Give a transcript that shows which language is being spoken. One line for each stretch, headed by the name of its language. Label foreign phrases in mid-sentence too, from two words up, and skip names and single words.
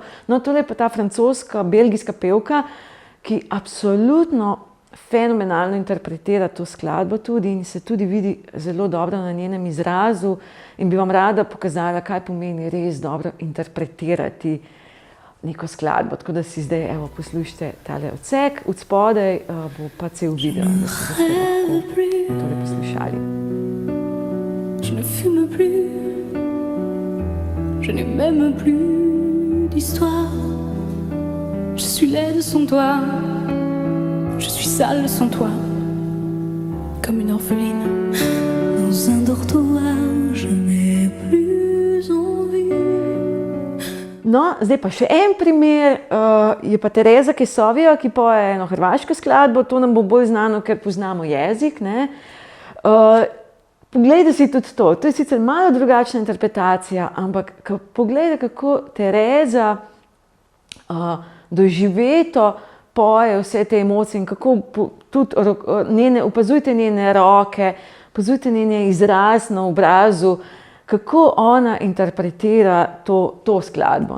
Slovenian: No, tole je pa ta francoska, belgijska pevka, ki absolutno fenomenalno interpretira to skladbo tudi in se tudi vidi zelo dobro na njenem izrazu in bi vam rada pokazala, kaj pomeni res dobro interpretirati neko skladbo. Tako da si zdaj, poslušajte tale odsek, od spodaj bo pa cel video, da se boste lahko tole poslušali.
French: Je ne fume plus, je n'ai même plus d'histoire. Je suis laide sans toi, je suis sale sans toi, comme une orpheline dans un dortoir. Je n'ai plus envie.
Slovenian: No, zdaj pa še en primer, je pa Tereza Kesovija, ki poje eno hrvaško skladbo, to nam bo bolj znano, ker poznamo jezik, ne. Poglejte si tudi to je sicer malo drugačna interpretacija, ampak poglejte, kako Tereza doživeto poje vse te emocije in kako tudi opazujte njene roke, opazujte njene izraz na obrazu, kako ona interpretira to skladbo.